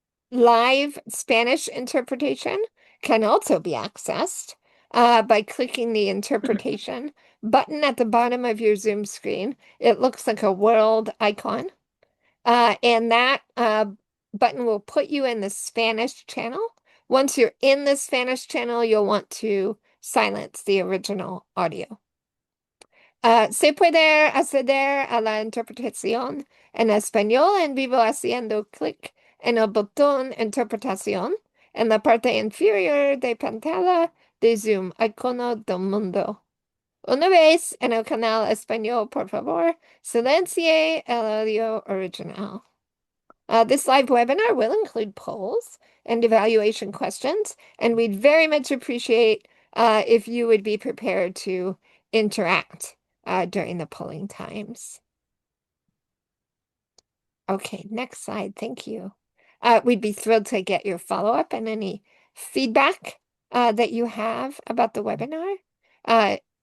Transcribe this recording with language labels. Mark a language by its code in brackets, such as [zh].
[en] Live Spanish interpretation can also be accessed by clicking the interpretation button at the bottom of your Zoom screen. It looks like a world icon. And that button will put you in the Spanish channel. Once you're in the Spanish channel, you'll want to silence the original audio. [es] Se puede acceder a la interpretación en español en vivo haciendo clic en el botón Interpretación en la parte inferior de pantalla de Zoom, icono del mundo. Una vez en el canal español, por favor, silencie el audio original. [en] This live webinar will include polls and evaluation questions, and we'd very much appreciate if you would be prepared to interact during the polling times. Okay, next slide. Thank you. We'd be thrilled to get your follow-up and any feedback that you have about the webinar.